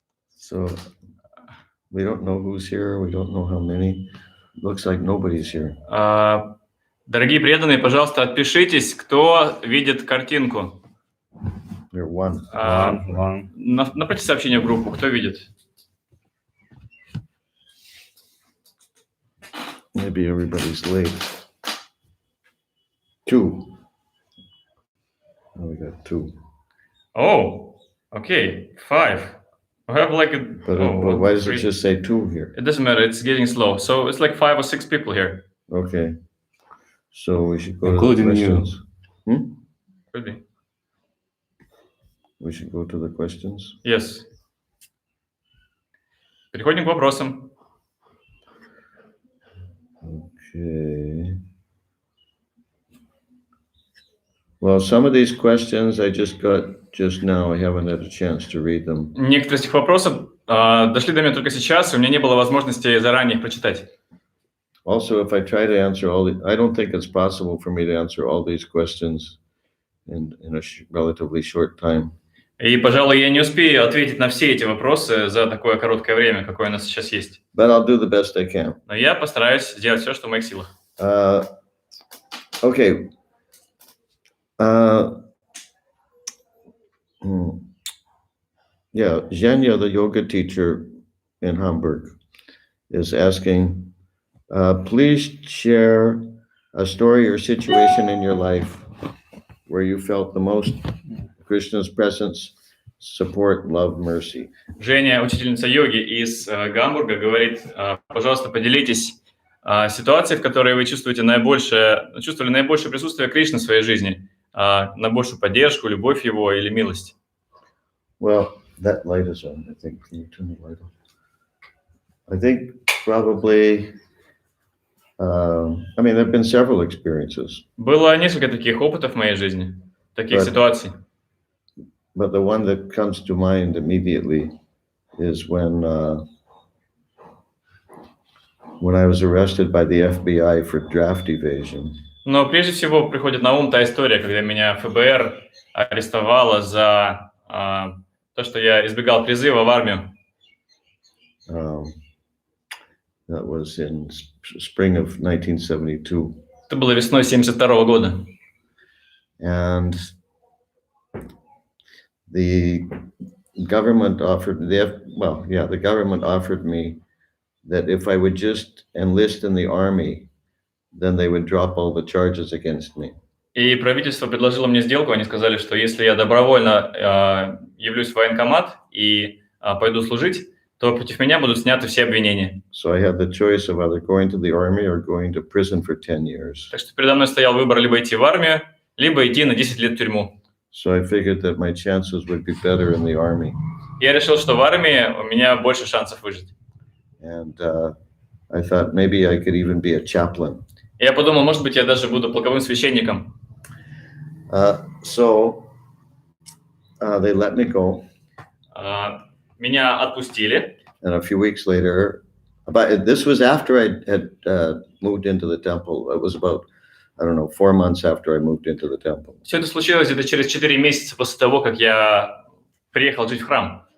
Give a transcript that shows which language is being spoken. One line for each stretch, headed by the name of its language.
English: So we don't know who's here. We don't know how many. Looks like nobody's here.
Russian: Дорогие преданные, пожалуйста, отпишитесь, кто видит картинку.
English: You're one. One.
Russian: Направьте сообщение в группу, кто видит.
English: Maybe everybody's late. 2. Oh, we got 2. Oh, okay, 5. We have like a... But why does it just say 2 here? It doesn't matter, it's getting slow. So it's like 5 or 6 people here. Okay. So we should go Including to the questions. Could be. We should go to the questions. Yes.
Russian: Переходим к вопросам.
English: Okay. Well, some of these questions I just got just now. I haven't had a chance to read them.
Russian: Некоторые из этих вопросов дошли до меня только сейчас, и у меня не было возможности заранее их прочитать.
English: Also, if I try to answer I don't think it's possible for me to answer all these questions in a relatively short time.
Russian: И, пожалуй, я не успею ответить на все эти вопросы за такое короткое время, какое у нас сейчас есть.
English: But I'll do the best I can.
Russian: Но я постараюсь сделать все, что в моих силах.
English: Okay. Yeah, Zhenya, the yoga teacher in Hamburg, is asking, please share a story or situation in your life where you felt the most Krishna's presence, support, love, mercy.
Russian: Женя, учительница йоги из Гамбурга, говорит, пожалуйста, поделитесь ситуацией, в которой вы чувствовали наибольшее присутствие Кришны в своей жизни, на большую поддержку, любовь его или милость.
English: Well, that light is on, I think. Can you turn the light on? I think probably, there have been several experiences.
Russian: Было несколько таких опытов в моей жизни, таких ситуаций.
English: But the one that comes to mind immediately is when I was arrested by the FBI for draft evasion.
Russian: Но прежде всего приходит на ум та история, когда меня ФБР арестовало за то, что я избегал призыва в армию.
English: That was in spring of 1972.
Russian: Это было весной 1972 года.
English: And the government offered me that if I would just enlist in the army, then they would drop all the charges against me.
Russian: И правительство предложило мне сделку. Они сказали, что если я добровольно явлюсь в военкомат и пойду служить, то против меня будут сняты все обвинения.
English: So I had the choice of either going to the army or going to prison for 10 years.
Russian: Так что передо мной стоял выбор либо идти в армию, либо идти на 10 лет в тюрьму.
English: So I figured that my chances would be better in the army.
Russian: Я решил, что в армии у меня больше шансов выжить.
English: And I thought maybe I could even be a chaplain.
Russian: Я подумал, может быть, я даже буду полковым священником.
English: So they let me go.
Russian: Меня отпустили.
English: And a few weeks later, this was after I had moved into the temple. It was about, 4 months after I moved into the temple.
Russian: Все это случилось где-то через 4 месяца после того, как я приехал жить в храм.